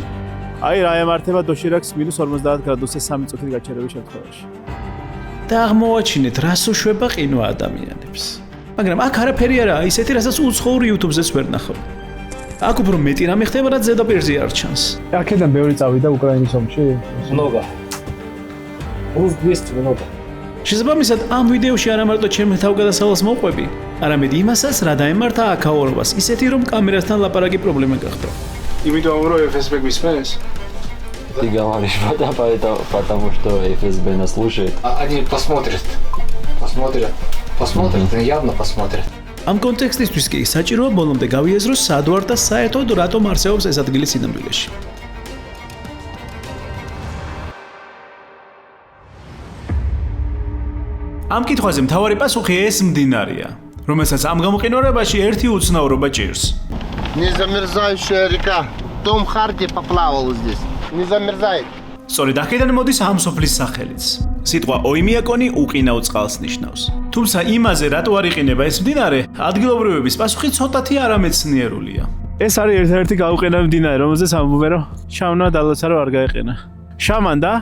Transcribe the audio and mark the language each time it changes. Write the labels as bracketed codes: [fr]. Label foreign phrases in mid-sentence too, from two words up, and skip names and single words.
[ka] აი რა ემართება დოშირაკს -50 გრადუსზე 3 წუთით გაჩერების შემთხვევაში. და აღმოვაჩინეთ, რას უშვება ყინვა ადამიანებს. მაგრამ აქ არაფერი არაა ისეთი, რასაც უცხოურ YouTube-ზეც ვერ ნახავ. აქ უფრო მეტი რამე ხდება, რაც ზედაპირზე არ ჩანს. აქედან ბევრი წავიდა უკრაინის ომში. [ru] Много. Плюс 200 много. [ka] შესაბამისად, ამ ვიდეოში არა მარტო ჩემ თავგადასავალს მოვყვები, არამედ იმასაც, რა დაემართა აქაურობას, ისეთი რომ კამერასთან ლაპარაკი პრობლემა გახდა. Იმიტომ რომ FSB გვისმენს? [ru] Ты говоришь, потому что ФСБ нас слушает. Они посмотрят. Посмотрят, явно посмотрят. [ka] ამ კონტექსტისთვის კი საჭიროა ბოლომდე გავიაზროს სად ვარ და საერთოდ რატომ არსებობს ეს ადგილი სინამდვილეში. ამ კითხვაზე მთავარი პასუხი ეს მდინარეა, რომელსაც ამ გამყინვარებაში ერთი უცნაურობა ჭირს. [ru] Незамерзающая река. Том Харди поплавал здесь. Не замерзает. [ka] სწორედ აქედან მოდის ამ სოფლის სახელიც. სიტყვა ოიმიაკონი უყინაო წყალს ნიშნავს. თუმცა იმაზე რატო არ იყინება ეს მდინარე, ადგილობრივების პასუხი ცოტათი არამეცნიერულია. ეს არის ერთ-ერთი გაუყენებელი მდინარე, რომელზეც ამბობენ, რომ შამნა დალოცა რომ არ გაეყენა. შამან და?